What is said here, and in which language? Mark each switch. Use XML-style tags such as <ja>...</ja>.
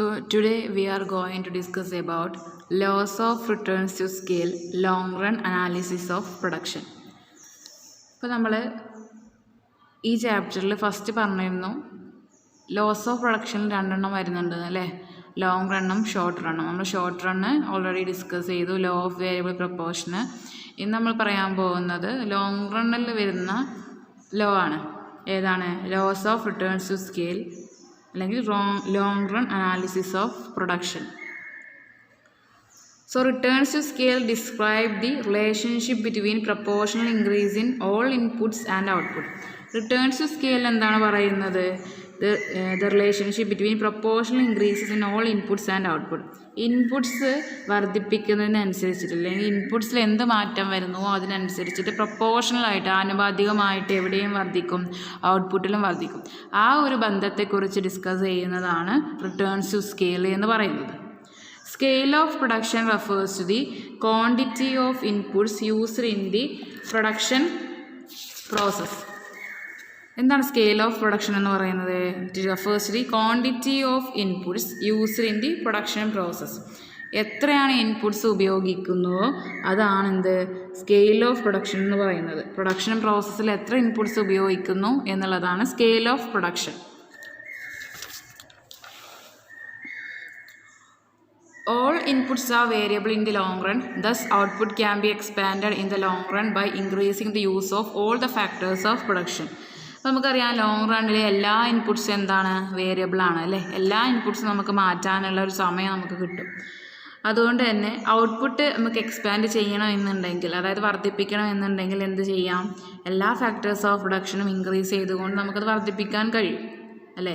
<en>today we are going to discuss about laws of returns to scale, long run analysis of production.</en> <ml>ഇപ്പോൾ നമ്മൾ ഈ ചാപ്റ്ററിൽ first പറഞ്ഞിരുന്നു loss of പ്രൊഡക്ഷനിൽ രണ്ടെണ്ണം വരുന്നുണ്ട് അല്ലേ, ലോങ് റണ്ണും ഷോർട്ട് റണ്ണും. നമ്മൾ ഷോർട്ട് റണ്ണ് ഓൾറെഡി ഡിസ്കസ് ചെയ്തു, ലോ ഓഫ് വേരിയബിൾ പ്രൊപ്പോർഷന്. ഇന്ന് നമ്മൾ പറയാൻ പോകുന്നത് ലോങ് റണ്ണിൽ വരുന്ന ലോ ആണ്. ഏതാണ്? Loss of returns to scale അല്ലെങ്കിൽ long run analysis of production.</ml> <en>So returns to scale describe the relationship between proportional increase in all inputs and output. Returns to scale</en> <ml>എന്താണ് പറയുന്നത്?</ml> <en>The relationship between proportional increases in all inputs and output.</en> <ml>Inputs വർദ്ധിപ്പിക്കുന്നതിനനുസരിച്ചിട്ട് അല്ലെങ്കിൽ ഇൻപുട്സിൽ എന്ത് മാറ്റം വരുന്നുവോ അതിനനുസരിച്ചിട്ട് പ്രൊപ്പോർഷണലായിട്ട് ആനുപാതികമായിട്ട് എവിടെയും വർദ്ധിക്കും, ഔട്ട്പുട്ടിലും വർദ്ധിക്കും. ആ ഒരു ബന്ധത്തെക്കുറിച്ച് ഡിസ്കസ് ചെയ്യുന്നതാണ് റിട്ടേൺസ് ടു സ്കെയിൽ എന്ന് പറയുന്നത്.</ml> <en>Scale of production refers to the quantity of inputs used in the production process.</en> <ml>എന്താണ്</ml> <en>scale of production</en> <ml>എന്ന് പറയുന്നത്?</ml> <en>It refers to the quantity of inputs used in the production process.</en> <ml>എത്രയാണ് inputs ഉപയോഗിക്കുന്നുവോ അതാണ് എന്ത് scale of production എന്ന് പറയുന്നത്. Production പ്രോസസ്സിൽ എത്ര ഇൻപുട്സ് ഉപയോഗിക്കുന്നു എന്നുള്ളതാണ് scale of production.</ml> <en>All inputs are variable in the long run, thus output can be expanded in the long run by increasing the use of all the factors of production.</en> <ml>നമുക്കറിയാം long റണ്ണിലെ എല്ലാ ഇൻപുട്സും എന്താണ്? Variable ആണ് അല്ലേ. എല്ലാ ഇൻപുട്സും നമുക്ക് മാറ്റാനുള്ള ഒരു സമയം നമുക്ക് കിട്ടും. അതുകൊണ്ട് തന്നെ ഔട്ട്പുട്ട് നമുക്ക് എക്സ്പാൻഡ് ചെയ്യണം എന്നുണ്ടെങ്കിൽ, അതായത് വർദ്ധിപ്പിക്കണം എന്നുണ്ടെങ്കിൽ എന്ത് ചെയ്യാം? എല്ലാ ഫാക്ടേഴ്സ് ഓഫ് പ്രൊഡക്ഷനും ഇൻക്രീസ് ചെയ്തുകൊണ്ട് നമുക്കത് വർദ്ധിപ്പിക്കാൻ കഴിയും അല്ലേ.</ml>